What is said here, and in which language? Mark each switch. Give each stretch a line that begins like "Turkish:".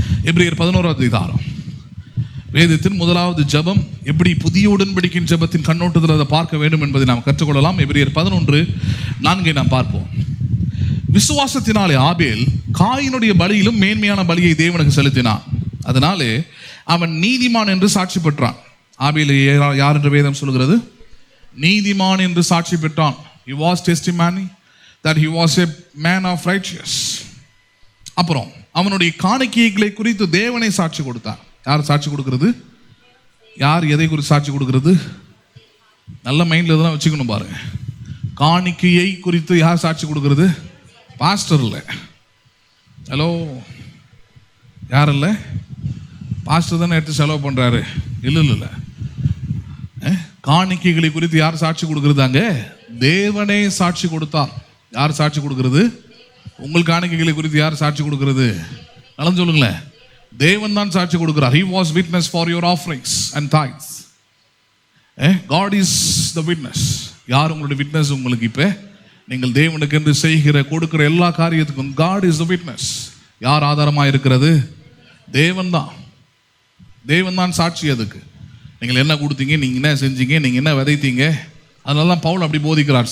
Tamil: எபிரேயர் 11வது அதிகாரம். வேதத்தின் முதலாவது ஜபம் எப்படி புதிய உடன்படிக்கையின் ஜபத்தின் கண்ணோட்டத்தில் அதை பார்க்க வேண்டும் என்பதை நாம் கற்றுக்கொள்ளலாம். எபிரேயர் 11:4 நாம் பார்ப்போம். விசுவாசத்தினாலே ஆபேல் காயினுடைய பலியிலும் மேன்மையான பலியை தேவனுக்கு செலுத்தினான், அதனாலே அவன் நீதிமான் என்று சாட்சி பெற்றான். ஆபேல் யார் என்று வேதம் சொல்கிறது? நீதிமான் என்று சாட்சி பெற்றான்.
English: He was testimony that he was a man of righteous.
Tamil: அப்புறம் அவனுடைய காணிக்கைகளை குறித்து தேவனை சாட்சி கொடுத்தார். யார் சாட்சி கொடுக்கிறது? யார் எதை குறித்து சாட்சி கொடுக்கிறது? நல்ல மைண்ட்ல தான் வச்சுக்கணும் பாருங்க. காணிக்கையை குறித்து யார் சாட்சி கொடுக்கிறது? பாஸ்டர் இல்லை. ஹலோ, யார் இல்லை? பாஸ்டர் தானே எடுத்து செலவு பண்றாரு. இல்லை, காணிக்கைகளை குறித்து யார் சாட்சி கொடுக்கிறது? அங்க தேவனே சாட்சி கொடுத்தார். யார் சாட்சி கொடுக்கிறது? உங்கள் காணிக்கைகளை குறித்து யார் சாட்சி கொடுக்கிறது? நடந்து சொல்லுங்களேன். தேவன் தான் சாட்சி கொடுக்கிறார்.
English: He was witness for your offerings and tithes. God is the witness.
Tamil: யார் உங்களுடைய
English: Witness?
Tamil: உங்களுக்கு இப்ப நீங்கள் தேவனுக்கு என்று செய்கிற கொடுக்கிற எல்லா காரியத்துக்கும்
English: God is the witness.
Tamil: யார் ஆதாரமா இருக்கிறது? தேவன் தான். தேவன் தான் சாட்சி. அதுக்கு நீங்கள் என்ன கொடுத்தீங்க, நீங்க என்ன செஞ்சீங்க, நீங்க என்ன விதைத்தீங்க, அதனாலதான் பவுல் அப்படி போதிக்கிறார்.